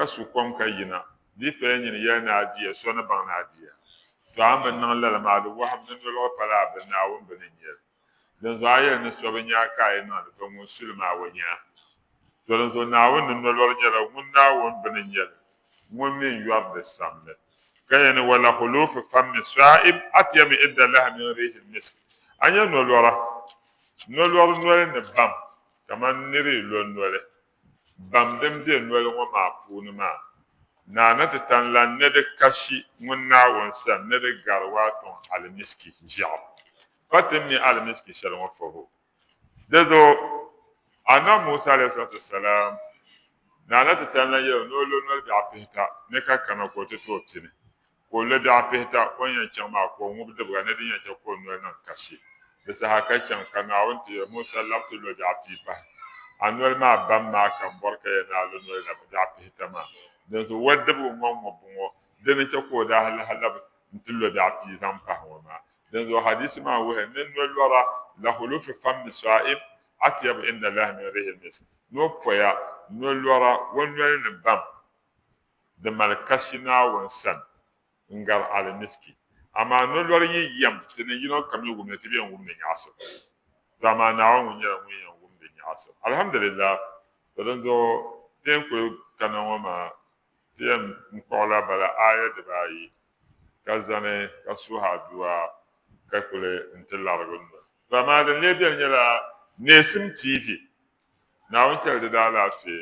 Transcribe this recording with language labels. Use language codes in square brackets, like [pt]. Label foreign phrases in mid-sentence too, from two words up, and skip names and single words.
[dag] su kom ka yina di pa yɛn nyini yɛli ni a diya so ni baŋ ni a diya to a bi niŋ lala maa di wahabi ni nolɔri pala a bi naawuni bini nyɛli din zuɣu a yɛli ni so bi nyaa ka a yi niŋdi to ŋun suli maa o nyaa to din zuɣu naawuni ni nolɔri nyɛla ŋun naawuni bini nyɛli ŋun min yɔri di sabili ka yɛn ni wala [ar] خلوف فم الصائم أطيب عند الله من ريح المسك [dag] a nyɛ nolɔri noli ni bam kaman niri lo noli bam din be noli ŋɔ maa puuni maa naana ti tan la ni di kashi ŋun naawuni sani ni di gari waatɔŋ alimiski ʒiɛɣu pa ti mi alimiski shɛli ŋɔ faho di zuɣu [ar] النبي موسى عليه الصلاة والسلام [dag] naana ti tan la yɛli ni o lo noli bɛɣu pihita ni ka kana ko ti tooi pini ko o lo bɛɣu pihita o yɛn chaŋ maa ko o ŋubi dibiga ni di yɛn chaŋ ko o noli niŋ kashi di saha ka chaŋ ka naawuni ti Musa labi ti lo bɛɣu pii pahi a noli maa bam maa kan bɔri ka yɛn naa lo noli la bɛɣu pihita maa din zuɣu wa dibigu ŋɔ buŋɔ dini cha ko o daa labi n-ti lo bɛɣu pii zaŋ pahi ŋɔ maa din zuɣu hadisi maa wuhi ni nolɔra la [ar] خلوف فم الصائم أطيب عند الله من ريح المسك [dag] ni o pɔya nolɔra o noli ni bam di mali kashi naawuni sani n gari alimiski amaa nolɔri yi yɛm ti ni yino kam yi wumni ti bi yɛn wumni nyaɣasim to amaa naawuni ŋun nyɛla ŋun yɛn wumni nyaɣasim alhamdulillah to din zuɣu ti yɛn kuli kana ŋɔ maa ti yɛn kpuɣila bala aya dibaayi ka zani ka suhi adua ka kuli n-ti larigi noli to amaa din lee beni nyɛla neesim TV naawuni chɛli di daa laafee